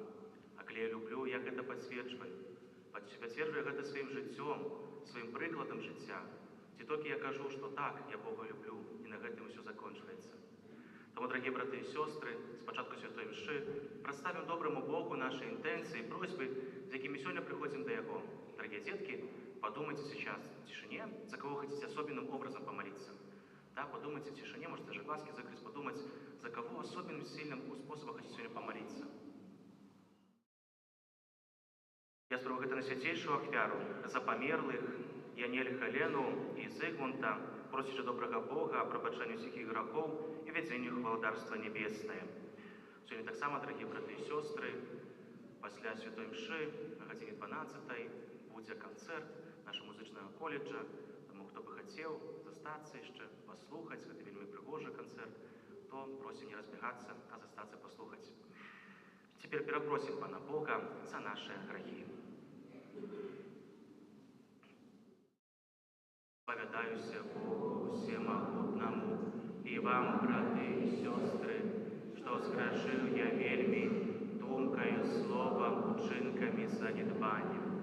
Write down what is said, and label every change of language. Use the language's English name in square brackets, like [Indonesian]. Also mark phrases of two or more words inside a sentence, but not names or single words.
[Belarusian] А калі я люблю, як гэта пацверджваю? Пацверджваю гэта сваім жыццём, сваім прыкладам жыцця. Ці толькі я кажу, што так, я Бога люблю, і на гэтым усё закончваецца. Таму, дарагія браты і сёстры, з пачатку святой мшы прадставім добраму Богу нашы інтэнцыі, просьбы, з якімі сёння прыходзім да Яго. [Russian] Дорогие детки, подумайте сейчас в тишине, за кого хотите особенным образом помолиться. Да, подумайте в тишине, можете даже глазки закрыть, подумать, за кого особенным сильным способом хотите сегодня помолиться. Я спрашиваю это на святейшую ахвяру, за померлых, Янель Халену и Зигмунта, просячи доброго Бога о пробачении всех их грехов и ведению в Царство Небесное. Сегодня так само, дорогие браты и сестры, [Belarusian] пасля святой мши на гадзіне 12 будзе канцэрт нашего музычнага колледжа. Тому, хто бы хацеў застацца яшчэ, паслухаць, гэта вельмі прыгожы канцэрт, то просим не разбегацца, а застацца паслухаць. [Russian] Теперь перапросим Пана Бога за наши грехи. Повядаюся Богу всемогутному и вам, браты и сестры, что сгрешил я вельми думкою, словом, учинками, занедбанием.